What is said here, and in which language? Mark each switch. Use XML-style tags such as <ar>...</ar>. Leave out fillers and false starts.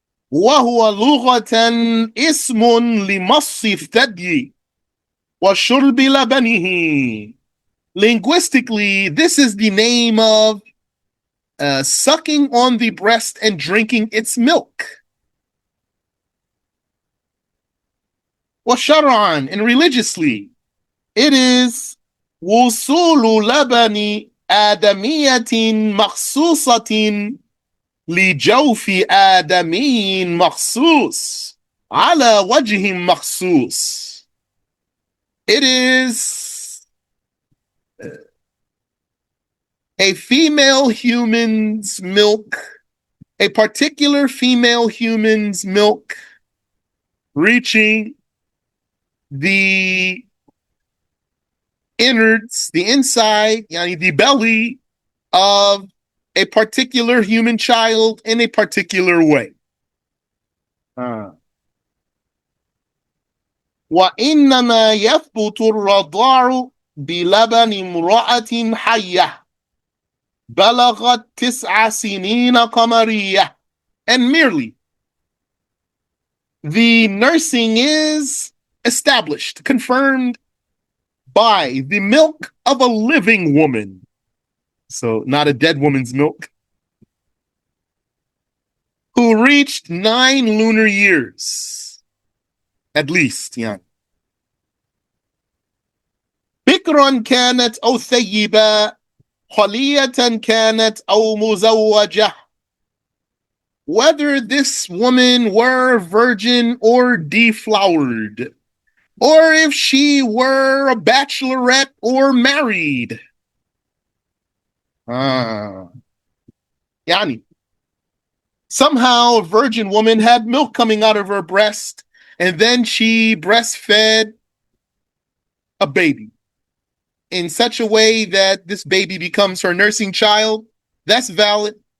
<ar>وهو لغة اسم لمص الثدي وشرب لبنه.</ar> <en>Linguistically, this is the name of sucking on the breast and drinking its milk.</en> <ar>وشرعا,</ar> <en>and religiously, it is</en> <ar>وصول لبن آدمية مخصوصة لجوف آدمي مخصوص على وجه مخصوص.</ar> <en>It is a female human's milk, a particular female human's milk reaching the innards, the inside, the belly of a particular human child in a particular way.</en> <ar>وإنما يثبت الرضاع بلبن امرأة حية بلغت 9 سنين قمرية.</ar> <en>And merely the nursing is established, confirmed by the milk of a living woman. So not a dead woman's milk. Who reached 9 lunar years. At least, yeah.</en> <ar>بكرا كانت أو ثيبة خلية كانت أو مزوجة.</ar> <en>Whether this woman were virgin or deflowered, or if she were a bachelorette or married. Yani, somehow a virgin woman had milk coming out of her breast, and then she breastfed a baby in such a way that this baby becomes her nursing child. That's valid.</en>